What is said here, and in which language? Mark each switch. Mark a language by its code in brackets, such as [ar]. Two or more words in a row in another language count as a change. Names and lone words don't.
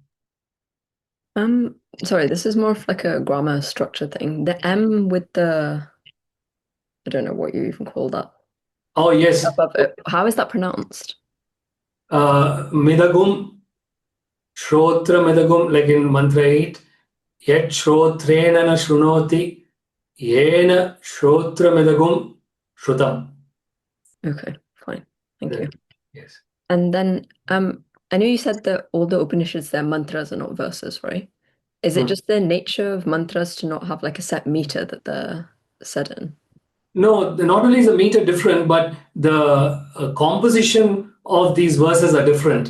[en] Sorry, this is more of like a grammar structure thing. The M with the, I don't know what you even call that. Oh, yes. Above it. How is that pronounced? [sa] इदं, श्रोत्रम् इदं, [en] like in mantra 8. [sa] यत् श्रोत्रेण न शृणोति, येन श्रोत्रम् इदं श्रुतम्. [en] Okay, fine. Thank you. Yes. And then I know you said that all the Upanishads, they're mantras and not verses, right? Is it just the nature of mantras to not have like a set meter that they're said in? No, not only is the meter different, but the composition of these verses are different.